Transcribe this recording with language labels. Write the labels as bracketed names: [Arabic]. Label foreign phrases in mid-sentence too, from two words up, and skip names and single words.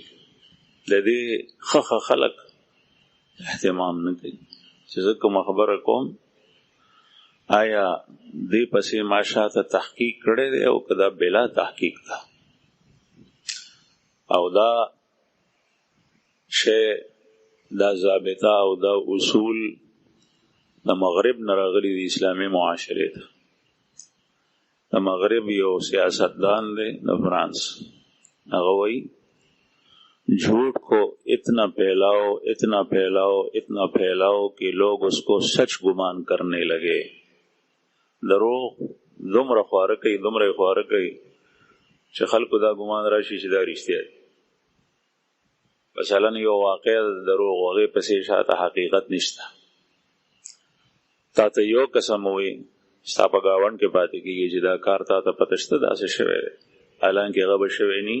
[Pashto] د دې ښه خلک اهتمام نه کوي چې زه کومه خبره کوم آیا دې پسې ما شاته تحقیق کړی دی او که دا بلا تحقیق ده او دا شی دا ضابطه او دا اصول د مغرب نه راغلي د اسلامي معاشرې ته. د مغرب یو سیاستدان دی د فرانس، هغه وایي [Urdu] جھوٹ کو اتنا پھیلاؤ کہ لوگ اس کو سچ گمان کرنے لگے. [Pashto] دروغ دومره خواره کوي چې خلکو دا ګمان راشي چې دا رښتیا دی. مثلا یو واقعه د دروغ هغې پسې شاته حقیقت نشته. تا ته یو قسم ووایي ستا په ګاونډ کې پاتې کېږي چې دا کار تا ته پته شته داسې شوی دی، حالانکې هغه به شوی نه.